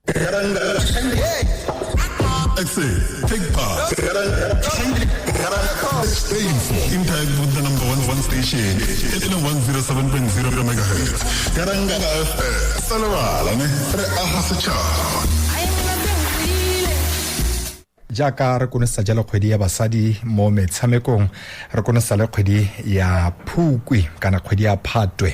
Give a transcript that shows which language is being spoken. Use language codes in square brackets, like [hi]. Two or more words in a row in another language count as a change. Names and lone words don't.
[en] Take part. Stay informed. Impact with the number one station in a 107.0 megahertz. Ga-Rankuwa FM. [nso] Salawala ne re aha setšhaba. [tn] Jaaka re konesa jalo kgwedi ya basadi mo metshamekong re konesa le kgwedi ya Phukwi kana kgwedi ya Phatwe.